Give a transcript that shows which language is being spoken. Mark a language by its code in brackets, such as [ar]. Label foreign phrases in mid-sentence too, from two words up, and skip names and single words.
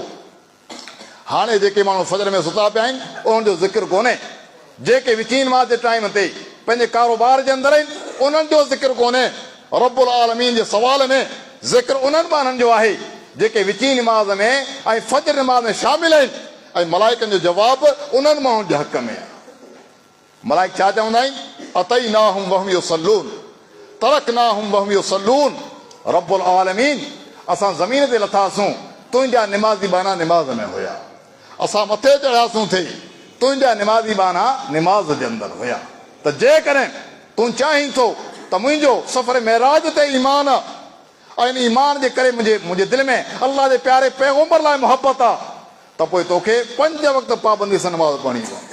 [sd] हाणे जेके माण्हू फजर में सुता पिया आहिनि उन्हनि जो ज़िक्र कोन्हे, जेके विची नमाज़ जे टाइम ते पंहिंजे कारोबार जे अंदरि आहिनि उन्हनि जो ज़िक्र कोन्हे। रब्बुल आलमीन जे सवाल में ज़िक्र उन्हनि बाननि जो आहे जेके विची नमाज़ में ऐं फजर नमाज़ में शामिल आहिनि, ऐं मलाइकनि जो जवाबु उन्हनि माण्हुनि जे हक़ में आहे। मलाइक छा चवंदा आहिनि, [ar] أتيناهم وهم يصلون تركناهم وهم يصلون. [sd] रब्बुल आलमीन असां ज़मीन ते लथासूं, तुंहिंजा निमाज़ी बाना निमाज़ में हुया, असां मथे चढ़ियासूं थे, तुंहिंजा निमाज़ी बाना निमाज़ जे अंदरि हुया। त जेकॾहिं तूं चाहीं थो त मुंहिंजो सफ़र मेराज ते ईमान आहे ऐं इन ईमान जे करे मुंहिंजे दिलि में अल्लाह जे प्यारे पैगंबर लाइ मुहबत आहे, त पोइ तोखे 5 वक़्त पाबंदी सां निमाज़ पढ़णी पवंदी।